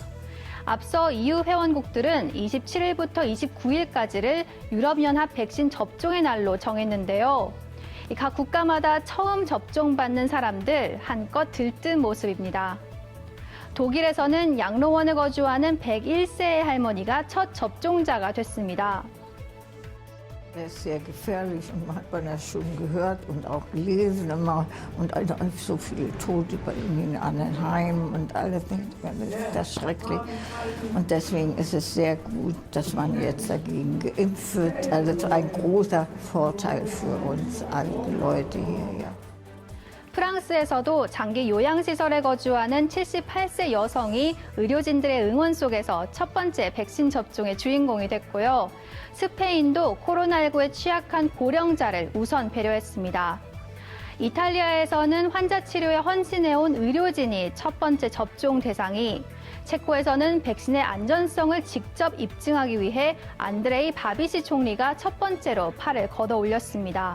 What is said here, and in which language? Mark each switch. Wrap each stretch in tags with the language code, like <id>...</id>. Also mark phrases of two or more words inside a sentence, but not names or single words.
<ko>앞서 EU 회원국들은 27일부터 29일까지를 유럽연합 백신 접종의 날로 정했는데요. 각 국가마다 처음 접종받는 사람들 한껏 들뜬 모습입니다. 독일에서는 양로원에 거주하는 101세의 할머니가 첫 접종자가 됐습니다.</ko> <de>Der ist sehr gefährlich und hat man das schon gehört und auch gelesen immer und so viele Tote bei ihnen in anderen Heimen und alles. Das ist schrecklich. Und deswegen ist es sehr gut, dass man jetzt dagegen geimpft wird. Also das ist ein großer Vorteil für uns alte Leute hier. Ja.</de> <ko>프랑스에서도 장기 요양시설에 거주하는 78세 여성이 의료진들의 응원 속에서 첫 번째 백신 접종의 주인공이 됐고요. 스페인도 코로나19에 취약한 고령자를 우선 배려했습니다. 이탈리아에서는 환자 치료에 헌신해온 의료진이 첫 번째 접종 대상이, 체코에서는 백신의 안전성을 직접 입증하기 위해 안드레이 바비시 총리가 첫 번째로 팔을 걷어 올렸습니다.</ko>